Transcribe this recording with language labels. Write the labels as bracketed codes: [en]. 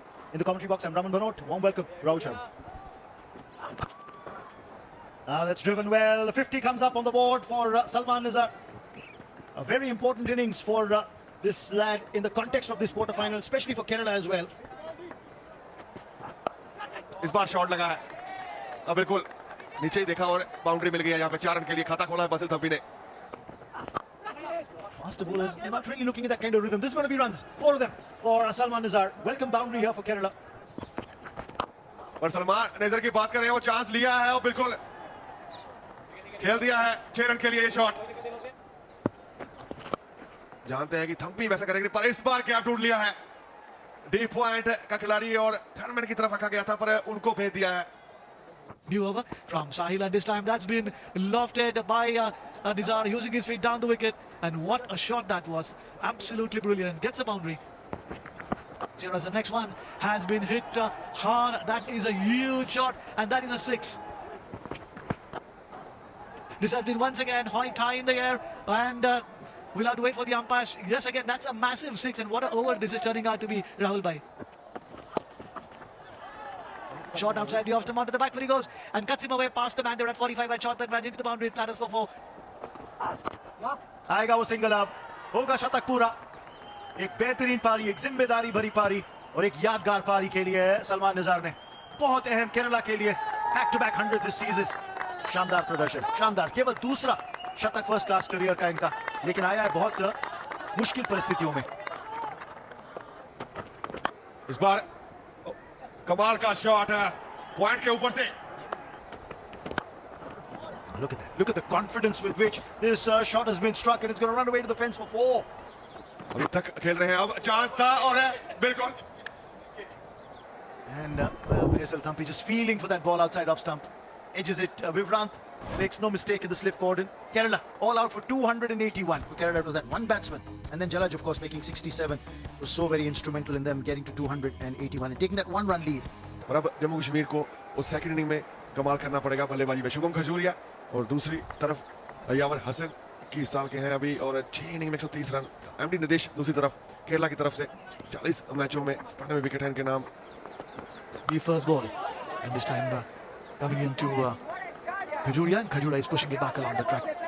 [en] In the commentary box, I'm Raman Bhanot. Warm welcome, Rahul Sharma. That's driven well. The 50 comes up on the board for Salman Nizar. A very important innings for this lad in the context of this quarter-final, especially for Kerala as well. [hi] इस बार shot लगा है, अब बिल्कुल नीचे ही देखा और boundary मिल गई है। यहाँ पे 4 रन के लिए खाता खोला है बासिल थम्पी ने। [en] Faster bowlers, they're not really looking at that kind of rhythm. This is going to be runs, 4 of them for Salman Nizar. Welcome boundary here for Kerala. [hi] और सलमान निज़र की बात करें, वो चांस लिया है और बिल्कुल खेल दिया है 6 रन के लिए ये शॉट। जानते हैं कि थम्पी वैसा करेंगे, पर इस बार क्या ढूंढ लिया है। डीप पॉइंट का खिलाड़ी और थर्डमैन की तरफ रखा गया था, पर उनको भेज दिया है। [en] New over from Sahil, and this time that's been lofted by Nizar using his feet down the wicket, and what a shot that was. Absolutely brilliant. Gets a boundary. Whereas the next one has been hit hard. That is a huge shot, and that is a 6. This has been once again high in the air, and we'll have to wait for the umpires. Yes, again, that's a massive 6, and what an over this is turning out to be, Rahul Bhai. Shot outside the off stump, onto the back foot he goes and cuts him away past the man. They're at 45 and shot that man into the boundary. It ladders for 4. [hi] आएगा वो single, अब होगा शतक पूरा। एक बेहतरीन पारी, एक जिम्मेदारी भरी पारी और एक यादगार पारी के लिए सलमान निज़ार ने बहुत अहम केरला के लिए बैक टू बैक 100 इस सीजन। शानदार प्रदर्शन, शानदार। केवल दूसरा शतक फर्स्ट क्लास करियर का इनका, लेकिन आया है बहुत मुश्किल परिस्थितियों में। इस बार कमाल का शॉट है पॉइंट के ऊपर से। [en] Look at that. Look at the confidence with which this shot has been struck, and it's going to run away to the fence for 4. [hi] अभी तक खेल रहे हैं, अब चांस था और है बिल्कुल। [en] And well, Basil Thampi just feeling for that ball outside off stump. Edges it. Vivrant makes no mistake in the slip cordon. Kerala all out for 281. For Kerala, it was that one batsman. And then Jalaj, of course, making 67. Was so very instrumental in them getting to 281 and taking that 1-run lead. [hi] और अब जम्मू कश्मीर को उस second inning में कमाल करना पड़ेगा बल्लेबाजी में। शुभम खजूरिया और दूसरी तरफ यावर हसन की साल के हैं अभी, और 6 इनिंग में 130 रन। एमडी निदेश दूसरी तरफ केरला की तरफ से 40 मैचों में 97 विकेट है इनके नाम। [en] The first ball, and this time coming into Khajuria, and Khajuria is pushing it back along the track.